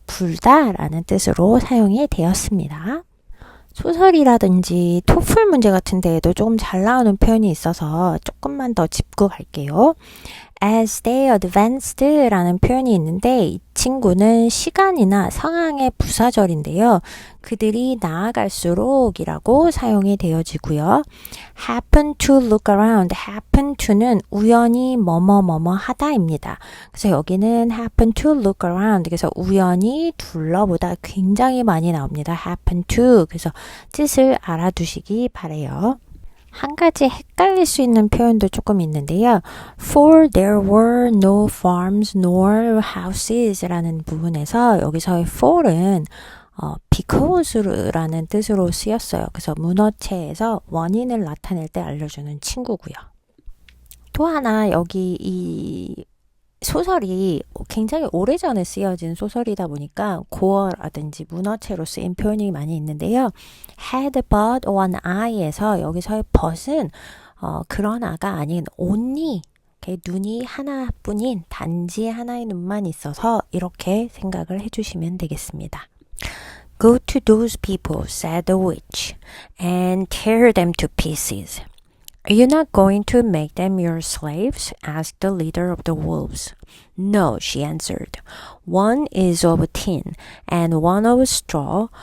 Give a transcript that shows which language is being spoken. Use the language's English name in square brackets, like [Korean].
[Korean] 불다 라는 뜻으로 사용이 되었습니다. 소설이라든지 토플 문제 같은 데에도 조금 잘 나오는 표현이 있어서 조금만 더 짚고 갈게요. [English] As they advanced [Korean] 라는 표현이 있는데 이 친구는 시간이나 상황의 부사절인데요. 그들이 나아갈수록 이라고 사용이 되어지고요. [English] happen to look around, [Korean] happen to는 우연히 뭐뭐뭐뭐 하다입니다. 그래서 여기는 [English] happen to look around, [Korean] 그래서 우연히 둘러보다 굉장히 많이 나옵니다. happen to, 그래서 뜻을 알아두시기 바래요. 한 가지 헷갈릴 수 있는 표현도 조금 있는데요. [English] For there were no farms nor houses [Korean] 라는 부분에서 여기서의 for은 because라는 뜻으로 쓰였어요. 그래서 문어체에서 원인을 나타낼 때 알려주는 친구고요. 또 하나 여기 이 소설이 굉장히 오래전에 쓰여진 소설이다 보니까 고어라든지 문어체로 쓰인 표현이 많이 있는데요. [English] had but one eye [Korean] 에서 여기서의 but은 그런 아가 아닌 only 눈이 하나뿐인 단지 하나의 눈만 있어서 이렇게 생각을 해주시면 되겠습니다. [English] Go to those people, said the witch, and tear them to pieces. Are you not going to make them your slaves? asked the leader of the wolves. No, she answered. One is of tin, and one of straw.